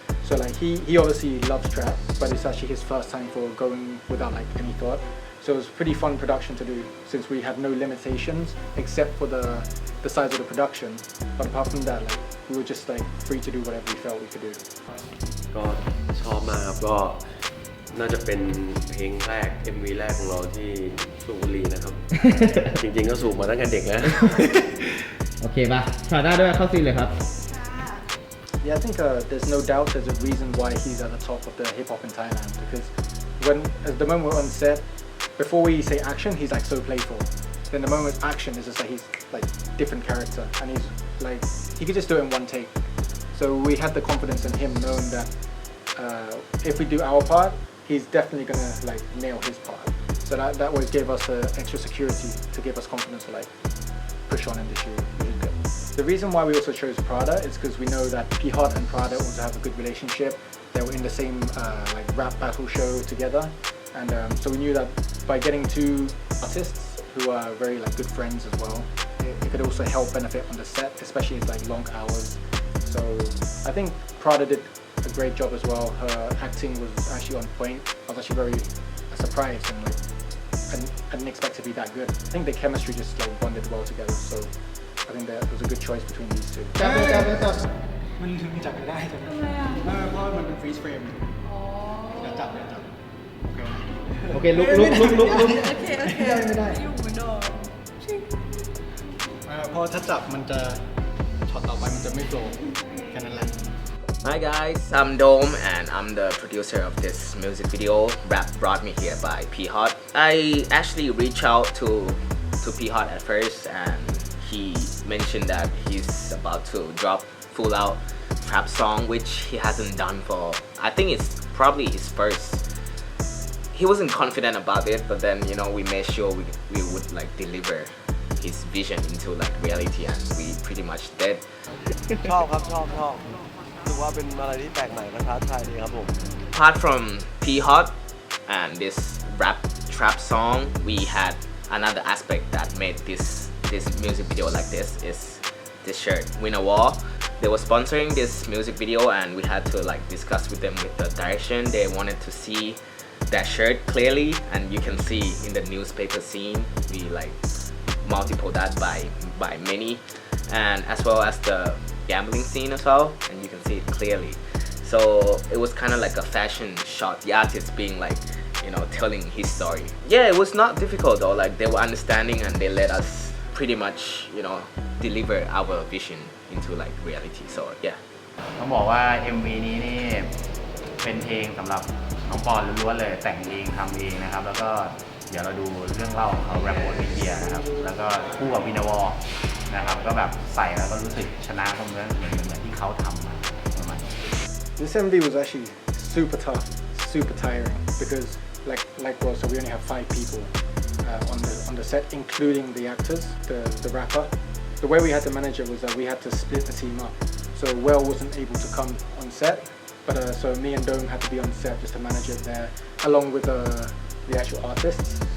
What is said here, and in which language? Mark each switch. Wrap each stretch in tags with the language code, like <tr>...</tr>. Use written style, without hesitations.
<en>So like he obviously loves trap, but it's actually his first time for going without like any thought. So it was pretty fun production to do since we had no limitations except for the size of the production. But apart from that, like we were just like free to do whatever we felt we could do.</en> <th>ก็ชอบมากครับก็น่าจะเป็นเพลงแรก MV แรกของเราที่สูบบุหรี่นะครับ จริงๆก็สูบมาตั้งแต่เด็กแล้ว โอเคป่ะถ่ายได้ด้วยเข้าซีนเลยครับ</th> <en>Yeah, I think there's no doubt there's a reason why he's at the top of the hip hop in Thailand because at the moment we're on set, before we say action, he's like so playful. Then the moment action is just like he's like different character and he's like he could just do it in one take. So we had the confidence in him knowing that if we do our part, he's definitely gonna like nail his part. So that always gave us extra security to give us confidence to like push on in the shoot. The reason why we also chose Prada is because we know that P Hart and Prada also have a good relationship. They were in the same like rap battle show together, and so we knew that by getting two artists who are very like good friends as well, it could also help benefit on the set, especially as like long hours. So I think Prada did a great job as well. Her acting was actually on point. I was actually very surprised and like I didn't expect to be that good. I think the chemistry just like bonded well together. So I think that was a good choice between these two.</en> <th>จับมันถึงจับไม่ได้จับทำไมอ่ะเพราะมันเป็นฟรีสเฟรมอย่าจับโอเคลุกโอเคไม่ได้อยู่เหมือนเดิมเพราะถ้าจับมันจะช็อตต่อไปมันจะไม่โฟล์แค่นั้นแหละ</th> <en>Hi guys, I'm Dome and I'm the producer of this music video, Rap Brought Me Here by P Hart. I actually reached out to P Hart at first and he mentioned that he's about to drop full out trap song which he hasn't done for, I think it's probably his first. He wasn't confident about it, but then you know we made sure we would like deliver his vision into like reality and we pretty much did.</en> <th>ชอบครับชอบถือว่าเป็นอะไรที่แปลกใหม่และท้าทายดีครับผม</th> <en>Apart from P Hart and this rap trap song, we had another aspect that made this music video like this is this shirt, Win a War. They were sponsoring this music video and we had to like discuss with them with the direction. They wanted to see that shirt clearly and you can see in the newspaper scene we like multiple that by many and as well as the gambling scene as well and you can see it clearly. So it was kind of like a fashion shot, the artist being like, you know, telling his story. Yeah, it was not difficult though, like they were understanding and they let us pretty much, you know, deliver our vision into like reality. So yeah.</en> <th>ต้องบอกว่า MV นี้นี่เป็นเพลงสำหรับน้องปอนล้วนๆเลยแต่งเองทำเองนะครับแล้วก็เดี๋ยวเราดูเรื่องเล่าของเขาแรปโอนิเกียนะครับแล้วก็คู่กับวินาวอนะครับก็แบบใส่แล้วก็รู้สึกชนะเหมือนที่เขาทำมาประมาณนี้</th> <en>This MV was actually super tough, super tiring because like well, so we only have 5 people on the set, including the actors, the rapper. The way we had to manage it was that we had to split the team up. So Well wasn't able to come on set, but so me and Dome had to be on set just to manage it there, along with the actual artists.</en>